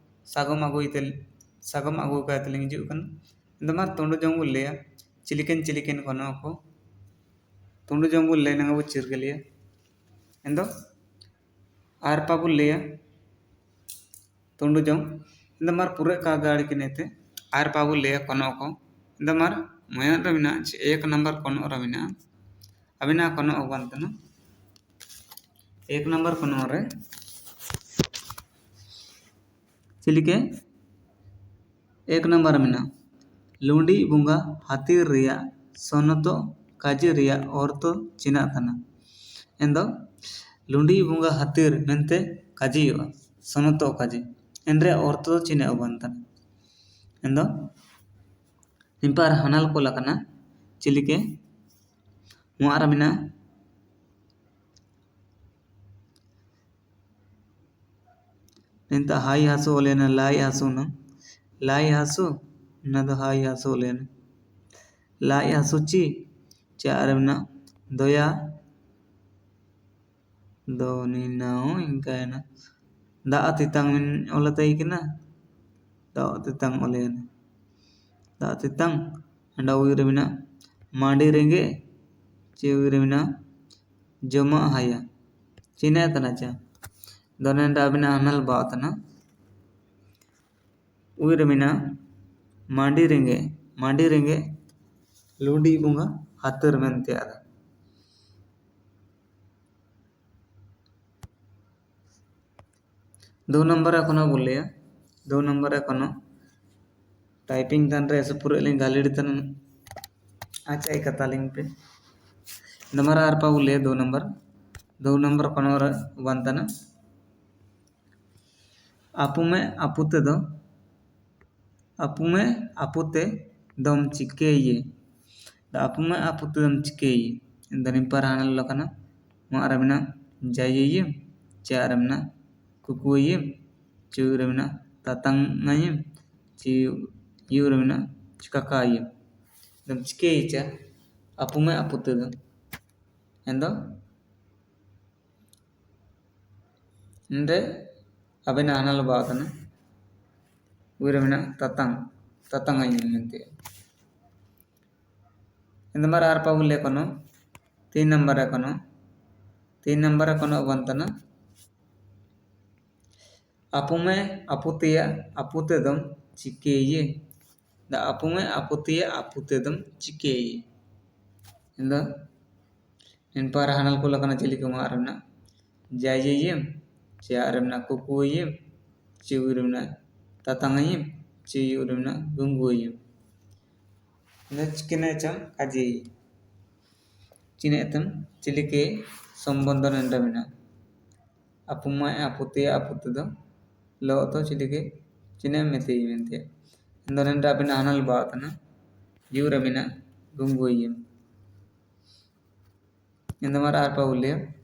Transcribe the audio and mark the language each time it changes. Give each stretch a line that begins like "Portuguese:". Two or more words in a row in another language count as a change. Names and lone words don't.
Kurukh: सागम आगु का तलिंग जो कन इंदमार तोंडो जंगु लेया चिलिकेन कोनो को तोंडो जंगु ले नंगबु चिरगलिया एंदो आर पाबु लेया तोंडो जंग इंदमार पूरे का गाड़ी किनेते आर पाबु लेया कोनो को इंदमार मयन रमिना एक नंबर कोनो रमिना अबिना कोनो अगवंतनो एक नंबर कोनो रे चिलिके एक नंबर मिना लुंडी बुंगा हाथी रिया सोनतो काजी रिया औरतो चिना तना एंदो लुंडी बुंगा हाथीर मेंते काजी यो सोनतो काजी एंड्रे औरतो चिने अबंतन एंदो निंपार हनाल को लकना चिलिके मुआरा मिना निंता हाई हासु ओलेना लाई हासु न लाई हासु नद हाई हासु ओलेना लाई हासु ची चारमना दोया दो निनाओ इंका है ना दा तितंग मिन ओलते इकना दा तितंग ओलेना दा तितंग अंडा उइरमिना मांडी रेंगे ची उइरमिना जमा हाया चीना तना चा दोनेंडा अबिना अनल बातना उइरमिना मांडी रेंगे लुंडी बुंगा हातर मेंते आदा दो नंबर एकोनो बोलिया दो नंबर एकोनो टाइपिंग तन रे ऐसे पूरे लिंग गालिड तन अच्छा एक तालिंग पे नंबर आर पा बोलिया दो नंबर कोनो रे वंतना अपुमे अपुते दम चिके ये अपुमे अपुते दम चिके ये इंदनिम पर हानल लकना मारमिना जाइए चारमना कुकुयिम चूरमिना ततंगयिम ची यूरमिना चिकाकायिम दम चिके इचा अपुमे अपुते दम एंदो इंदे अबिना हानल बातना उइरमिना ततंगयिम मेंते इंदमार आर पाउले कोनो 3 नंबर कोनो वंतना अपुमे अपुतिया अपुते दम चिके ये दा अपुमे अपुतिया अपुते दम चिके ये इंदा इन पर हानल को लकना चिली को मारना जाइयिम चारमना कुकुयिम चिउरमना ततंगयिम चिउरमना गुंगुयिम चिकने चम काजी चिनेतम चिलिके संबंधन एंडमिना अपुमा अपुतिया अपुते दम लो तो चिलिके चिने मेते इवेंते इंदोनेंडा अबिना हानल बातना यूरमिना गुंगुयिम इंदमार आर पा उलिया